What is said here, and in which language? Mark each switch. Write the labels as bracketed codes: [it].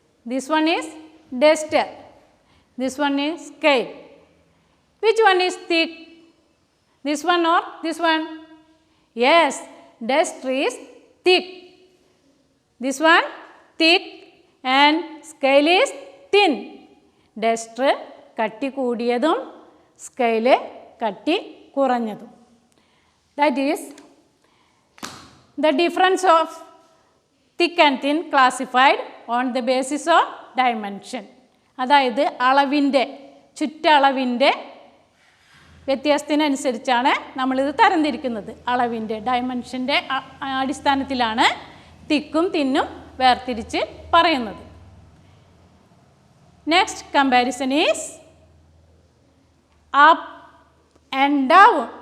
[en] This one is duster. This one is scale. Which one is thick? This one or this one? Yes, duster is thick. This one thick and scale is thin. [ml] Duster കട്ടി കൂടിയതും scale കട്ടി കുറഞ്ഞതും. [en] That is the difference of thick and thin classified on the basis of dimension. [ml] അതായത് അളവിൻ്റെ, ചുറ്റളവിൻ്റെ വ്യത്യാസത്തിനനുസരിച്ചാണ് നമ്മളിത് തരംതിരിക്കുന്നത്. അളവിൻ്റെ ഡയമെൻഷൻ്റെ അടിസ്ഥാനത്തിലാണ് തിക്കും തിന്നും വേർതിരിച്ച് പറയുന്നത്. [en] Next comparison is up and down.